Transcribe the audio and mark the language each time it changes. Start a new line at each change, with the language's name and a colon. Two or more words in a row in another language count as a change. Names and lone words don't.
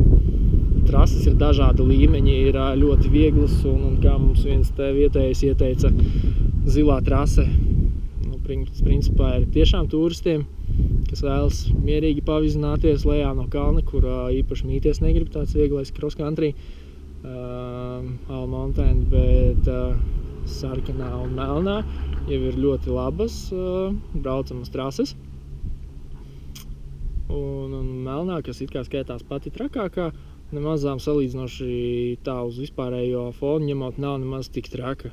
Latvian: Trases ir dažādi līmeņi, ir ļoti vieglas un kā mums viens te vietējais ieteica, zilā trase. Principā ir tiešām turistiem, kas vēlas mierīgi pavizināties lejā no kalna, kur īpaši mīties negrib, tāds vieglais
English: cross country, all mountain,
Latvian: bet sarkanā un melnā jau ir ļoti labas braucamas trases. Un melnā, kas it kā skaitās pati trakākā, nemazām salīdzinoši tā uz vispārējo fonu ņemot nav nemaz tik traka.